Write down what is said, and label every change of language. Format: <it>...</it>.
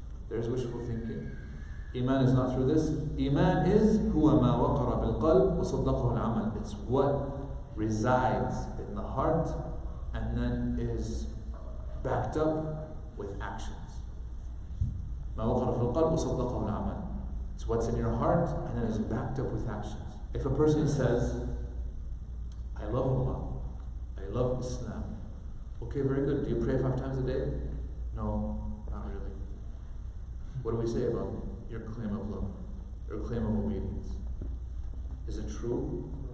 <en>There's wishful thinking. Iman is not through this. Iman is</en> <ar>huwa ma waqara bil qalb wa saddaqahu al amal.</ar> <en>It's what resides in the heart and then is backed up with actions.</en> <ar>ما وقر في القلب وصدقه العمل.</ar> <en>It's what's in your heart and then is backed up with actions. If a person says, I love Allah, I love Islam. Okay, very good. Do you pray 5 times a day? No, not really. What do we say about your claim of love, your claim of obedience? Is it true?</en>